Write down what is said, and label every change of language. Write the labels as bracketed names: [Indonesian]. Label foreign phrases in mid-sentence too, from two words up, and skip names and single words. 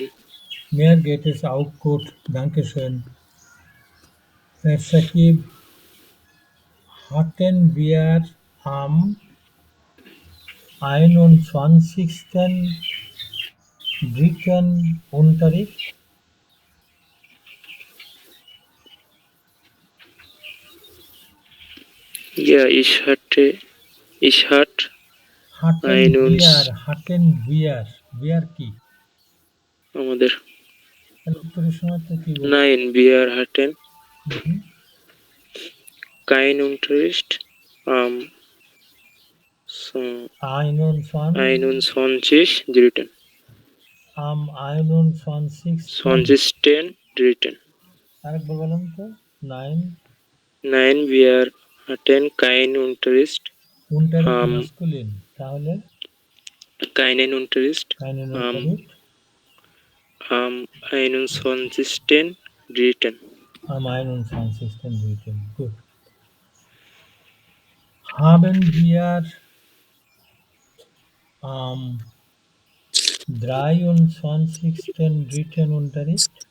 [German] Mir geht es auch gut, danke schön. Herr Sakib, hatten wir am 21.03. Unterricht? Ja, ich hatte hatten wir কি? [Bangla] আমাদের তাহলে উত্তরের সময় তো কি বলবো? [German] Nein, wir hatten Mhm. kein Unterricht am 21.3. am 21. [Bangla] আরেকবার বলুন তো। [German] Nein, wir hatten kein Unterricht Unterricht masculine, তাহলে keinen Unterricht keinen am Unterricht 21.3. am 21.03. Gut. Haben wir am 23.03. Unterricht?